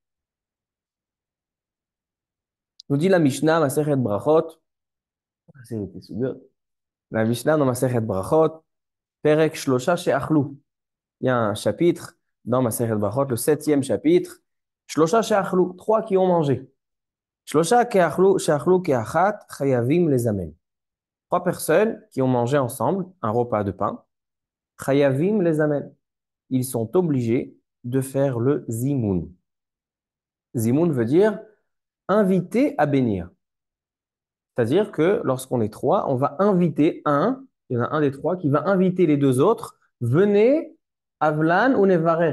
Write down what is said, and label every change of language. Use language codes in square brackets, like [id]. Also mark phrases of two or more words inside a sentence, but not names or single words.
[fr] Nous dit la Mishnah, Masechet Brachot, la Mishnah dans Masechet Brachot, Perek Shlosha She'achlu. Il y a un chapitre dans Masechet Brachot, le 7e chapitre, Shlosha She'achlu, 3 qui ont mangé. [he] שלושה שאכלו כאחת חייבים לזמן. [fr] Trois personnes qui ont mangé ensemble un repas de pain, [he] חייבים לזמן. [fr] Ils sont obligés de faire le zimoun. Zimoun veut dire inviter à bénir. C'est-à-dire que lorsqu'on est trois, on va inviter il y en a un des trois qui va inviter les deux autres, venez, [he] הבו לן ונברך.